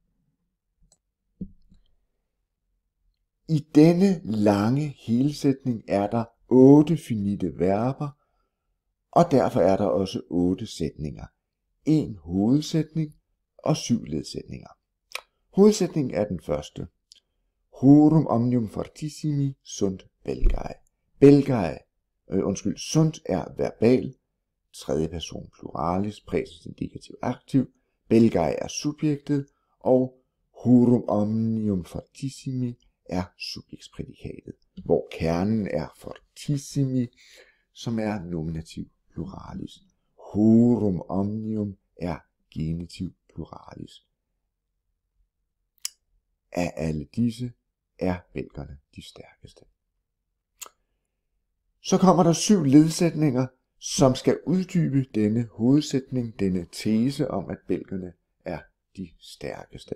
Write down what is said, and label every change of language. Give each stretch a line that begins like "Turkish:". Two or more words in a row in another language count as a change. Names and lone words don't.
Danish: I denne lange helsætning er der 8 finite verber, og derfor er der også 8 sætninger. En hovedsætning og 7 ledsætninger. Hovedsætningen er den første.
Latin: Horum omnium fortissimi sunt belgae.
Danish: Sunt er verbal, tredje person pluralis, præsens indikativ aktiv. Belgae er subjektet, og
Latin: horum omnium fortissimi
Danish: er subjektsprædikatet, hvor kernen er fortissimi, som er nominativ pluralis.
Latin: Horum omnium
Danish: er genitiv pluralis. Af alle disse er belgerne de stærkeste. Så kommer der 7 ledsætninger, som skal uddybe denne hovedsætning, denne tese om, at belgerne er de stærkeste.